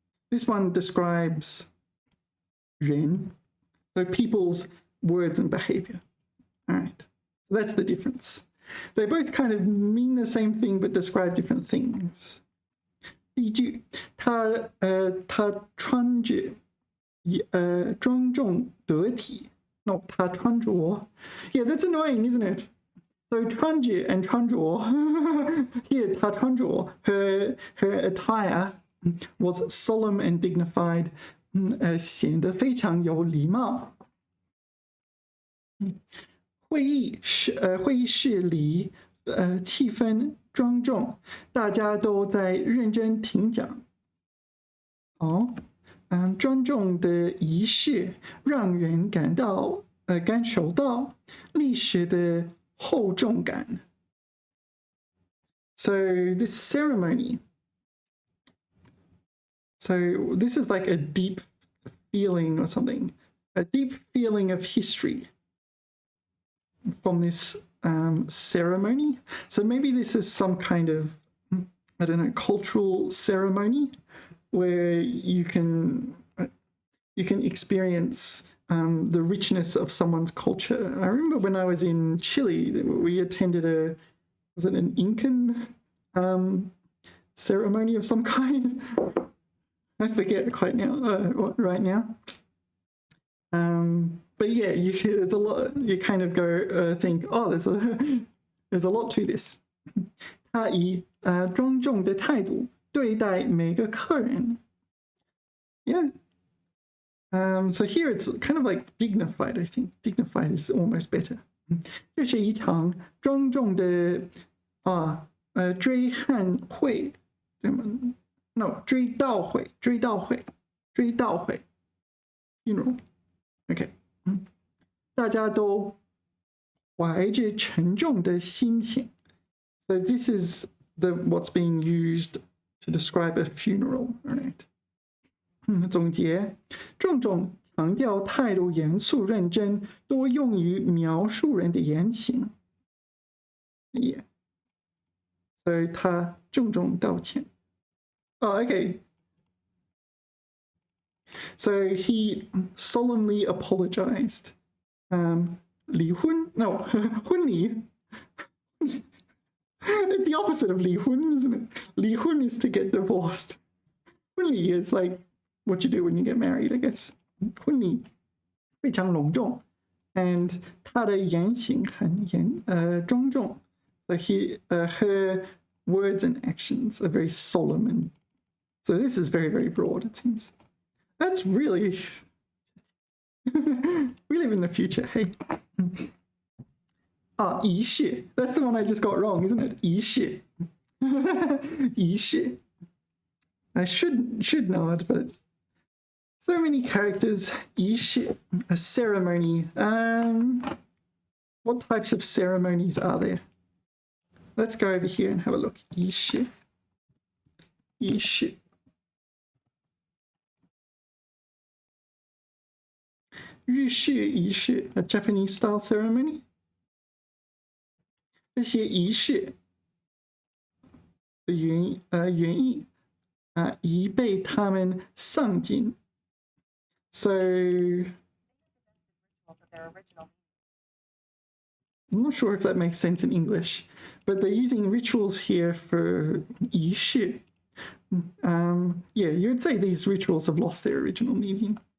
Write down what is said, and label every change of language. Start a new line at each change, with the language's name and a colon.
English: This one describes 人, so people's words and behavior. All right, so that's the difference. They both kind of mean the same thing but describe different things.
Chinese: 第一句，他穿着庄重得体。 No, 他穿着。
English: Yeah, that's annoying, isn't it? So 穿着 and 穿着 here 他穿着 her attire was solemn and dignified,
Chinese: 显得非常有礼貌。会议室里气氛庄重，大家都在认真听讲。庄重的仪式让人感受到历史的厚重感。
English: So this ceremony, so this is like a deep feeling or something, a deep feeling of history from this ceremony. So maybe this is some kind of, I don't know, cultural ceremony where you can experience the richness of someone's culture. I remember when I was in Chile, we attended was it an Incan ceremony of some kind? I forget quite now, right now. But yeah, there's a lot. You kind of go think, oh, there's a lot to this.
Chinese: 他以庄重的态度对待每个客人。
English: Yeah. So here it's kind of like dignified, I think. Dignified is almost better.
Chinese: 这是一场庄重的追汉会，对吗 ？No， 追悼会。
English: Funeral. Okay.
Chinese: 大家都怀着沉重的心情。
English: So this is what's being used to describe a funeral, right?
Chinese: 总结，郑重强调态度严肃认真，多用于描述人的言行。
English: Yeah. So
Chinese: 他郑重道歉。
English: Oh, okay. So he solemnly apologized.
Chinese: 离婚?No, 婚礼.
English: It's the opposite of 离婚, isn't it? 离婚 is to get divorced. 婚礼 is like what you do when you get married, I guess.
Chinese: 婚礼非常隆重 and 他的言行很庄重.
English: So her words and actions are very solemn, and so this is very, very broad, it seems. That's really... we live in the future, hey?
Chinese: 仪式.
English: That's the one I just got wrong, isn't it?
Chinese: 仪式.仪式.
English: I should know it, but so many characters. 仪式, a ceremony. What types of ceremonies are there? Let's go over here and have a look.
Chinese: 仪式.仪式.
English: Ryushu 仪式, a Japanese style ceremony.
Chinese: 这些仪式的原意以备他们上进。So
English: their original. I'm not sure if that makes sense in English, but they're using rituals here for 仪式. Yeah, you would say these rituals have lost their original meaning.